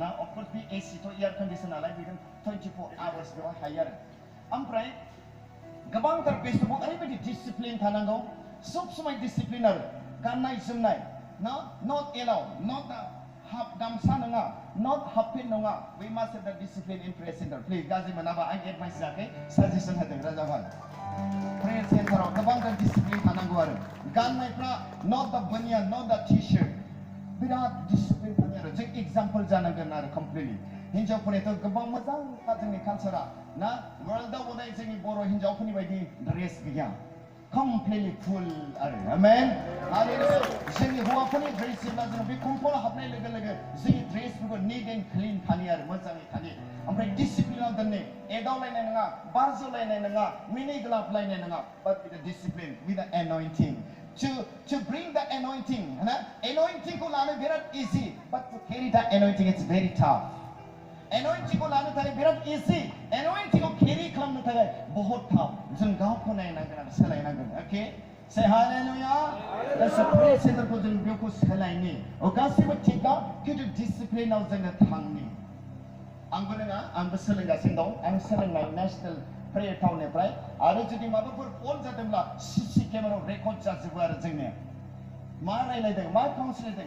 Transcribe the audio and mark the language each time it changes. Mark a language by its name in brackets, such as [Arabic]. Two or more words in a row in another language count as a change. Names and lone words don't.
[Bodo] अफकर्स बे एसि थ' [English] air condition [Bodo] नालाय बेजों 24 आवार्स बेवहाय हायो आरो ओमफ्राय गोबांथार बेस्टआव ओरैबायदि डिसिप्लिन थानांगौ सब समय डिसिप्लिन आरो गाननाय जोमनाय [English] not allow not half [Bodo] गामसा नङा [English] not half pant [Bodo] नङा [English] we must have the discipline in prayer center please [Bodo] गाज्रि मोनाबा आं एडभाइस जायाखै साजेसन होदों राजाभाई प्रेयार सेन्टाराव गोबांथार डिसिप्लिन थानांगौ आरो गाननायफ्रा [English] not the baniyan not the T-shirt [Bodo] बिराद डिसिप्लिन थायो आरो जों एग्जाम्पल जानांगोन आरो कमप्लिटलि हिन्जावफोरनिथ' गोबां मोजां जोंनि कालचारा ना वर्ल्डआव उदाय जोंनि बर' हिन्जावफोरनि बायदि ड्रेस गैया [English] completely full [Bodo] आरो आमेन आरो जोंनि हौवाफोरनि ड्रेस जेब्ला जों बे कम्पाउन्डआव हाबनाय लोगो लोगो जोंनि ड्रेसफोरखौ [English] neat and clean [Bodo] थायो आरो मोजाङै थायो ओमफ्राय डिसिप्लिनाव दोननो एदावलायनाय नङा बारजोलायनाय नङा मिनिग्लाबलायनाय नङा [English] but with discipline with एन'इन्टिं to bring the anointing ना anointing [Hindi] को लाना [English] बिराद easy but to carry the anointing it's very tough anointing [Hindi] को लाना [Bodo] थाखाय बिराद [English] easy anointing को carry [Bodo] खालामनो थाखाय [English] बहुत tough [Bodo] जों गावखौ नायनांगोन आरो सोलायनांगोन [English] okay say hallelujah that's a praise center को [Bodo] जों बेखौ सोलायनि गासैबो थिगा खिन्थु डिसिप्लिनाव जोङो थांनि आंबो नङा आंबो सोलोंगासिनो दं आं सोलोंनाय नेशनेल प्रेयार टाउननिफ्राय आरो जुदि माबाफोर फल जादोंब्ला [English] CC camerayao [Bodo] रेकर्ड जाजोबो आरो जोंनिया मा रायलायदों मा काउन्सिलिंदों